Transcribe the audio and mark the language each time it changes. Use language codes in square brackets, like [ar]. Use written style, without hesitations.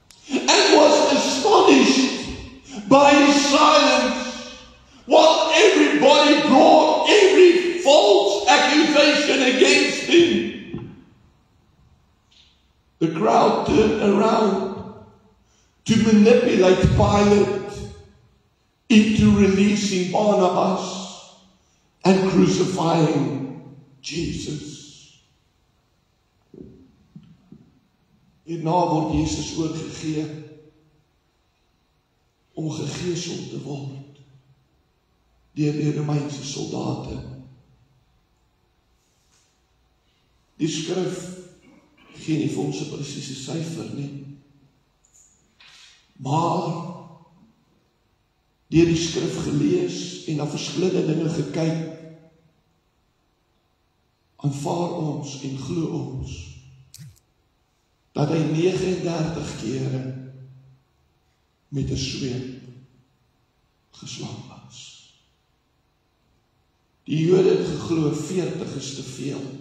[en] and was astonished by his silence, while everybody brought every false accusation against him, the crowd turned around to manipulate Pilate into releasing Barnabas and crucifying Jesus. [af] Hierna word Jesus oorgegee om gegeesel te word deur die Romeinse soldate. Die skrif gee nie vir ons 'n presiese syfer nie, maar deur die skrif gelees en na verskillende dinge gekyk, aanvaar ons en glo ons dat hy 39 kere met 'n sweep geslaan was. Die Jode het geglo 40 is te veel.